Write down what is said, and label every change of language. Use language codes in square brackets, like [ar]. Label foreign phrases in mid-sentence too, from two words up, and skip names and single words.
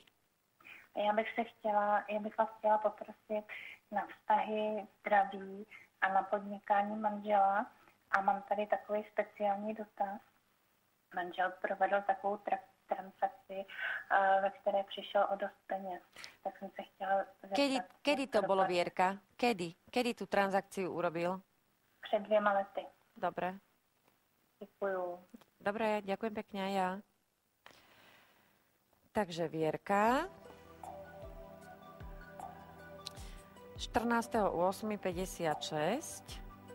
[cs] Já bych vás chtěla poprosit na vztahy, zdraví a na podnikání manžela. A mám tady takový speciální dotaz. Manžel provedl takovou transakci, ve které přišel o dost peněz. Tak jsem se chtěla zeptat. [sk] Kedy to bolo, Vierka? Kedy tú transakciu urobil? [cs] Před 2 lety. [sk] Dobre. [cs] Děkuju. [sk] Dobre, ďakujem pekne aj ja. Takže Vierka. 14.8.56.